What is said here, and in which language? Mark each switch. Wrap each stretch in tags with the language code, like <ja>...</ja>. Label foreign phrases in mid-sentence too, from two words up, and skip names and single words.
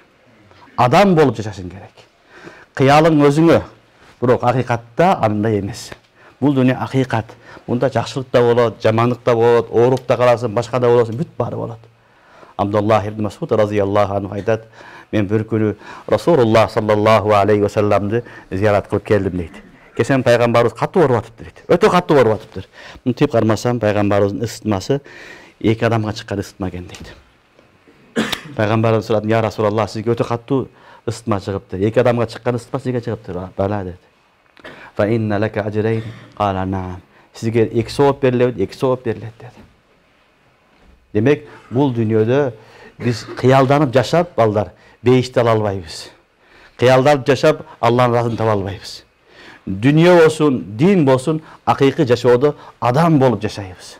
<ky>Адам болуп жашашың керек. Кыялың өзүңө, бирок акыйкатта андай эмес. Бул дүйнө акыйкат. Мунда жакшылык да болот, жамандык да болот, ооруп да каласың, башка да болосуң, бүт баары болот. Абдуллах ибн Масуд</ky> <ar>رضي الله عنه</ar> <ky>айтат: "Мен бир күнү Расулуллах</ky> <ar>صلى الله عليه وسلم</ar> <ky>зиярат кылып келдим" дейт. Кесем пайгамбарыбыз катуу ооруп атыптыр дейт. Өтө катуу ооруп атыптыр. Мынтип кармасам пайгамбарыбыздын ысытмасы эки адамга чыккан ысытма экен дейт. Пайгамбарыбыз сурадым:</ky> <ar>"يا رسول الله,</ar> <ky>сизге өтө каттуу ысытма чыгыптыр. Эки адамга чыккан ысытма сизге чыгыптыр?"</ky> <ar>"Бала" деди. "فإن لك أجرين قال نعم."</ar> <ky>Сизге 2 сооп берилет, 2 сооп берилет деди. Демек, бул дүйнөдө биз кыялданып жашап, балдар, бейишти ала албайбыз. Кыялданып жашап, Аллахтын ыраазын таба албайбыз. Дүйнө болсун, дин болсун, акыйкый жашоодо адам болуп жашайбыз.</ky>